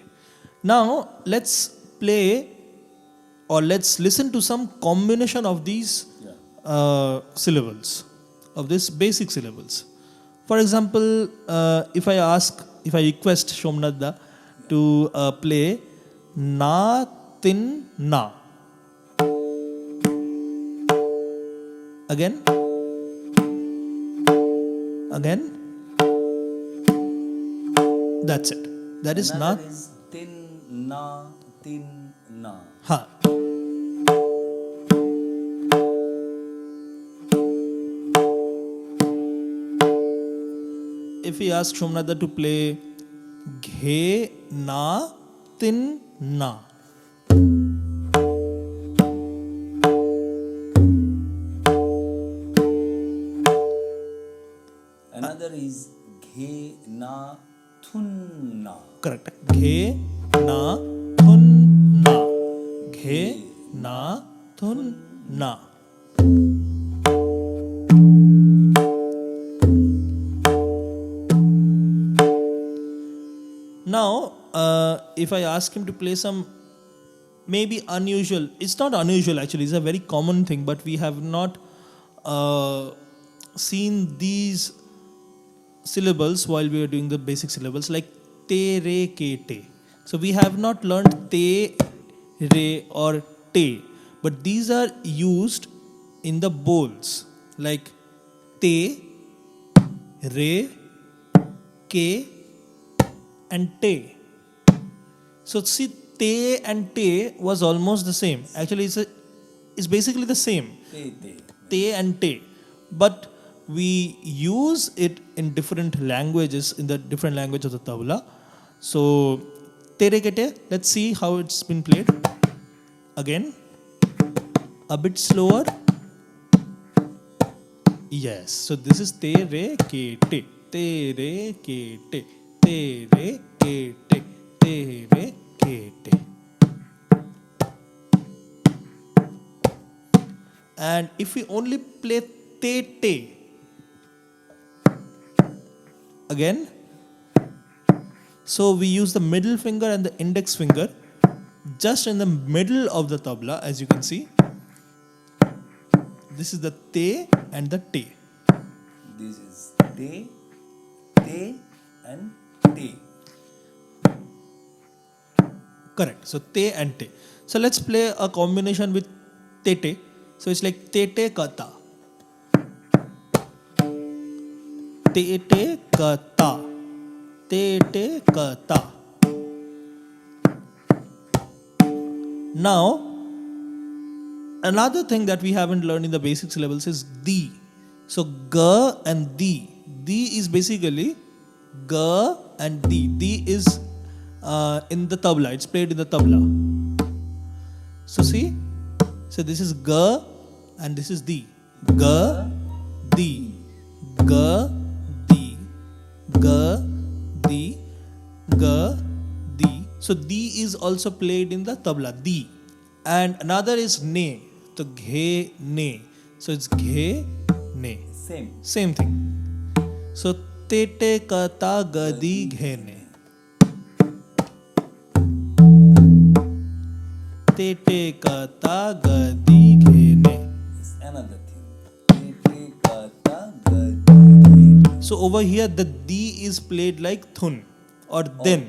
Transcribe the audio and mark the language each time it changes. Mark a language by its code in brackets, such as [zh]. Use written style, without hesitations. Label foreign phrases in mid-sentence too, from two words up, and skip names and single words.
[en] Now let's play, or let's listen to some combination of these syllables, of these basic syllables. For example, if I request Somnath to play na tin na. Again. That's it. That is na. Another is tin na, tin na. Ha. If we ask Somnath to play ghe na tin na. Another is ghe na thun na. Correct. Ghe na thun na. Ghe na thun na. Now, if I ask him to play some maybe unusual, it's not unusual actually, it's a very common thing, but we have not seen these syllables while we are doing the basic syllables, like te, re, ke, te. So we have not learned te, re or te, but these are used in the bowls, like te, re, ke, and te. So see, te and te was almost the same. Actually, it's basically the same. Te and te. But we use it in different languages, in the different language of the tabla. So, tere kete, let's see how it's been played. Again, a bit slower. Yes, so this is te re ke te, te re ke te, te re ke te, te re ke te. And if we only play te te, again, so we use the middle finger and the index finger just in the middle of the tabla, as you can see. This is the te and the te. This is te, and te. Correct. So te and te. So let's play a combination with te te. So it's like te te kata. Te te kata. Te te kata. Now, another thing that we haven't learned in the basic syllables is di. So ga and di. Di is basically ga and di. Di is in the tabla. It's played in the tabla. So see. So this is ga and this is di. Ga, di. Ga, di. Ga, di. Ga, di. So di is also played in the tabla. Di. And another is ne. So ghe, ne. So it's ghe, ne. Same thing. So te te kata gadi ghe ne. Te te kata gadi ghe ne. It's another thing. Te te kata gadi ghe ne. So over here the di is played like thun or then.